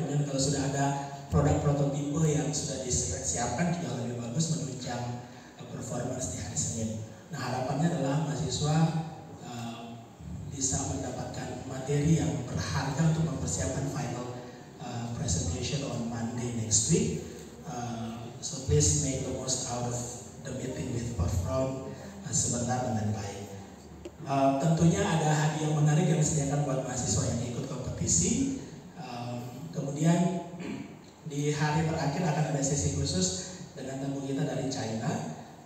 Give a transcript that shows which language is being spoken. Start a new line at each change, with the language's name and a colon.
Indonesian: Kemudian kalau sudah ada produk prototipe yang sudah disiapkan juga lebih bagus menunjang performance di hari Senin. Nah, harapannya adalah mahasiswa bisa mendapatkan materi yang berharga untuk mempersiapkan
English: final presentation on Monday next week. So please make the most out of the meeting with Prof.
Indonesian: Ron sebentar dengan baik. Tentunya ada hadiah menarik yang disediakan buat mahasiswa yang ikut kompetisi. Kemudian di hari terakhir akan ada sesi khusus dengan tamu kita dari China.